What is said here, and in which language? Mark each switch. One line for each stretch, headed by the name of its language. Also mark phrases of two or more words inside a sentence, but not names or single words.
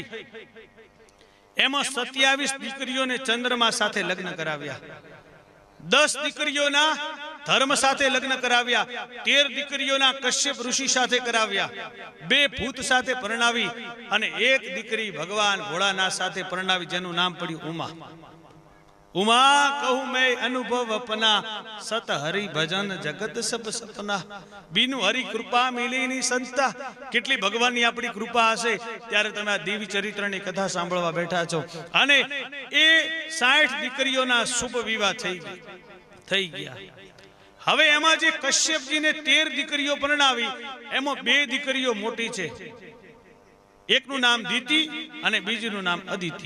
Gujarati: એમાં 27 દીકરીઓને ચંદ્રમા સાથે લગ્ન કરાવ્યા, 10 દીકરીઓના ધર્મ સાથે લગ્ન કરાવ્યા, 13 દીકરીઓના કશ્યપ ઋષિ સાથે કરાવ્યા, 2 ભૂત સાથે પરણાવી અને 1 દીકરી ભગવાન ભોળાનાથ સાથે પરણાવી, જેનું નામ પડ્યું ઉમા।
Awadhi: उमा कहूं मैं अनुभव अपना, सत हरि भजन जगत सब सपना। बीनु हरि कृपा मिलीनी संस्था।
Gujarati: કેટલી ભગવાનની આપણી કૃપા હશે ત્યારે તમે આ દેવી ચરિત્રની કથા સાંભળવા બેઠા છો। અને એ 60 દીકરીઓના શુભ વિવાહ થઈ ગયા। હવે એમાં જે કશ્યપજીને 13 દીકરીઓ પરણાવી, એમાં 2 દીકરીઓ મોટી છે, એકનું નામ દીતિ અને બીજીનું નામ અદિતિ।